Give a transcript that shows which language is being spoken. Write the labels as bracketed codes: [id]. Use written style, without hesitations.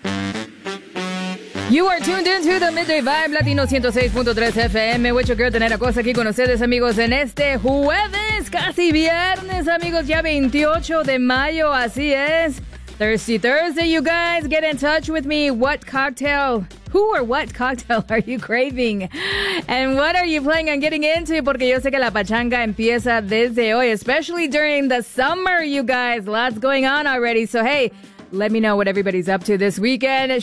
[en] You are tuned into the Midday Vibe Latino 106.3 FM. [es] Mucho quiero tener a cosa aquí con ustedes, amigos, en este jueves, casi viernes, amigos, ya 28 de mayo, así es. [en] Thirsty Thursday, you guys, get in touch with me. What cocktail, who or what cocktail are you craving? And what are you playing and getting into? [es] Porque yo sé que la pachanga empieza desde hoy, [en] especially during the summer, you guys. Lots going on already. So, hey, let me know what everybody's up to this weekend.